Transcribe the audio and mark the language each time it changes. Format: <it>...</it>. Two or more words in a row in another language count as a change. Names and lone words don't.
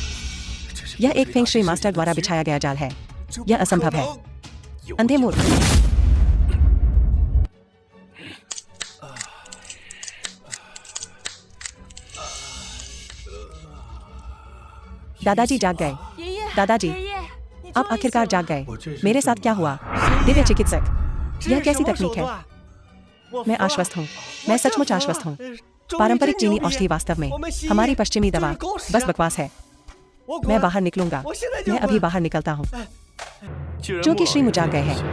<hi>यह एक फेंग शुई मास्टर द्वारा बिछाया गया जाल है। यह असंभव है। अंधे मूर्ख। दादाजी जाग गए।</hi> <zh>爷爷，</zh> <hi>दादाजी</hi> <zh>爷爷，你</zh> <hi>आप</hi> <zh>终于</zh> <hi>आखिरकार</hi> <zh>醒了</zh> <hi>जाग गए। मेरे साथ क्या हुआ? दिव्य चिकित्सक, यह कैसी तकनीक है? मैं आश्वस्त हूँ, मैं सचमुच आश्वस्त हूँ। पारंपरिक चीनी औषधि वास्तव में हमारी पश्चिमी दवा बस बकवास है। मैं बाहर निकलूंगा, मैं अभी बाहर निकलता हूँ। जो कि श्री मुजाग गए हैं।</hi>